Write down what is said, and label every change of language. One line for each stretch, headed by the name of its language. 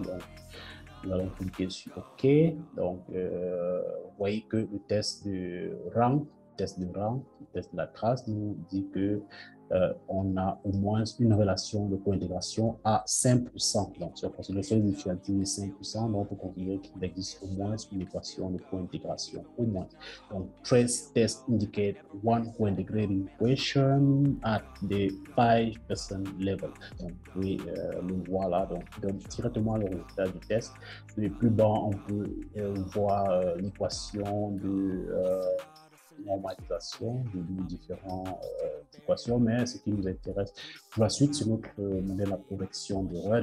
French: Donc, nous allons cliquer sur OK. Donc, vous voyez que le test de rang, le test de la trace nous dit que on a au moins une relation de co-intégration à 5%. Donc, si on considère le seuil significatif de 5%, donc on peut considérer qu'il existe au moins une équation de co-intégration, au moins.
English: Donc, trace test indicate one co-integrating equation at the 5% level.
French: Donc, vous pouvez le voir là. Donc, il donne directement le résultat du test. Le plus bas, on peut voir l'équation de normalisation de nos différentes équations, mais ce qui nous intéresse pour la suite, c'est notre modèle à correction d'erreurs.